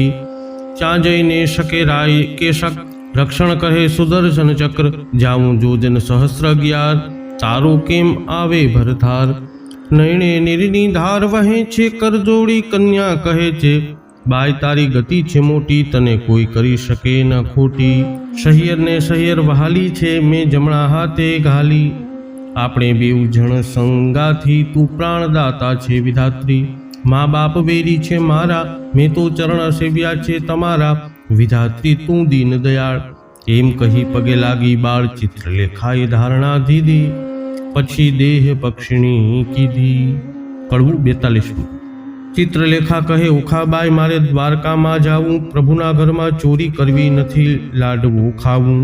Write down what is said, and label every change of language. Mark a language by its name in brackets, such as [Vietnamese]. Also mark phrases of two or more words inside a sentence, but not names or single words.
[Gujarati] ચા જઈ ને શકે રાય કે શક, રક્ષણ કહે સુદર્શન ચક્ર, જાઉં જોજન સહસ્ર 11, તારો કેમ આવે ભરથાર। નૈણે નિરની ધાર વહે છે, કર જોડી કન્યા કહે છે, બાય તારી ગતિ છે મોટી, તને કોઈ કરી શકે ન ખોટી। શહિયર ને શહિયર વહાલી છે, મેં જમણા હાથે ઘાલી, આપણે બેઉ જણ સંગાથી, તું પ્રાણદાતા છે વિધાત્રી। માં બાપ વેરી છે મારા, મેં તો ચરણ સેવ્યા છે તમારા, વિધાત્રી તું દીન દયાળ। એમ કહી પગે લાગી બાળ, ચિત્રલેખાએ ધારણા દીધી, પછી દેહ પક્ષિણી કીધી। कड़वुं 42। ચિત્રલેખા કહે ઓખાબાઈ, મારે દ્વારકા માં જાઉં, પ્રભુના ઘર માં ચોરી કરવી નથી, લાડવો ખાવું।